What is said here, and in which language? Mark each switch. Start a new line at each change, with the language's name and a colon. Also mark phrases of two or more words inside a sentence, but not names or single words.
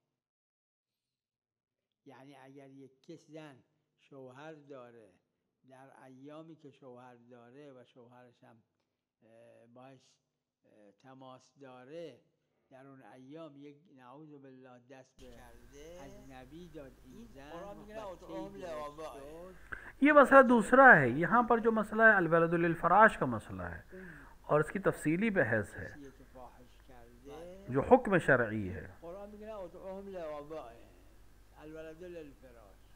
Persian: یعنی اگر یک کس زن شوهر داره، در ایامی که شوهر داره و شوهرش هم باش تماس داره، در اون ایام یک
Arabic: نعوذ بالله
Persian: دست به اجنبی داد این زن،
Urdu: یہ مسئلہ دوسرا ہے. یہاں پر جو مسئلہ ہے
Arabic: الولد للفراش
Urdu: کا مسئلہ ہے اور اس کی تفصیلی بحث ہے جو حکم شرعی ہے.
Persian: قرآن میگه
Arabic: ادعوهم لآبائهم، الولد للفراش.